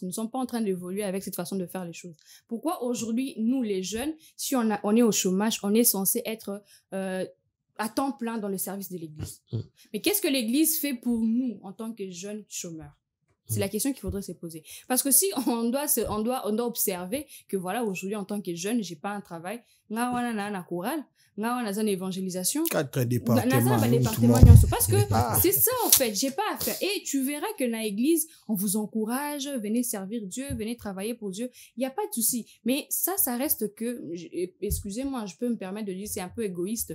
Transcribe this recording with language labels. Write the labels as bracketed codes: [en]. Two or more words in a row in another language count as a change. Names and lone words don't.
[fr] Nous ne sommes pas en train d'évoluer avec cette façon de faire les choses. Pourquoi aujourd'hui, nous les jeunes, si on est au chômage, on est censé être... à temps plein dans le service de l'église. Mais qu'est-ce que l'église fait pour nous en tant que jeunes chômeurs? C'est la question qu'il faudrait se poser. Parce que si on doit observer que voilà, aujourd'hui, en tant que jeune, j'ai pas un travail, [ln] nga wana na na chorale, nga wana na évangélisation. [fr] 4 départements. Parce que c'est ça, en fait, j'ai pas à faire. Et tu verras que dans l'église, on vous encourage, venez servir Dieu, venez travailler pour Dieu. Il y a pas de souci. Mais ça reste que, excusez-moi, je peux me permettre de dire, c'est un peu égoïste.